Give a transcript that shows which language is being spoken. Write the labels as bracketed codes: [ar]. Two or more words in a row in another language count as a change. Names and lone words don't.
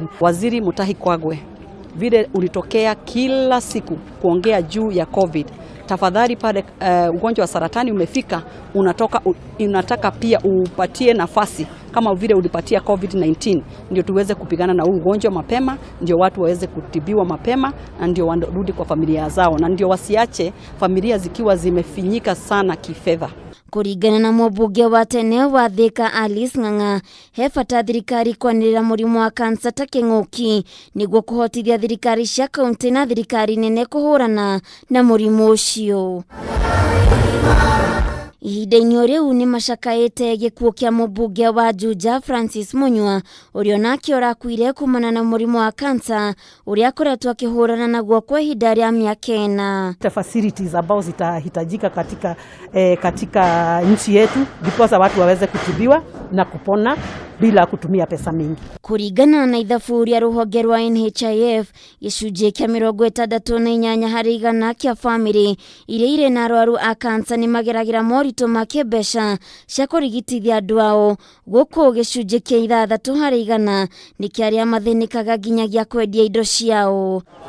[sw] Waziri Mutahi Kagwe, vile ulitokea kila siku kuongea juu ya COVID, tafadhali pale ugonjwa wa saratani umefika, unataka pia upatie nafasi kama vile ulipatia COVID-19, ndio tuweze kupigana na ugonjwa mapema, ndio watu waweze kutibiwa mapema, na ndio warudi kwa familia zao, na ndio wasiache familia zikiwa zimefinyika sana kifedha. [ki] Kũringana na mũmbunge wa tene wa Thika Alice Ng'ang'a, he bata thirikari kwanĩrĩra mũrimũ wa kansa ta kĩng'ũki nĩguo kũhotithia thirikari cia kaunti na thirikari nene kũhũrana na mũrimũ ũcio. Ihinda-inĩ rĩu nĩ macakaĩte gĩkuũ kĩa mũmbunge wa Juja Francis Munywa ũrĩa onake ũrakuire kumana na mũrimũ wa kansa ũrĩa akoretwo akĩhũrana naguo kwa ihinda rĩa mĩaka 4. [sw] Facilities ambao zitahitajika katika nchi yetu ndipo watu waweze kutibiwa na kupona bila kutumia pesa mingi. [ki] Kũringana na ithabu rĩa rũhonge rwa NHIF, gĩcunjĩ kĩa 68 harĩ igana kĩa famĩlĩ iria irĩ na arwaru a kansa nĩ mageragĩra moritũ ma kĩmbeca cia kũrigitithia andũ ao, gũkũ gĩcunjĩ kĩa 6 harĩ igana nĩ kĩa arĩa mathĩnĩkaga nginyagia kwendia indo ciao.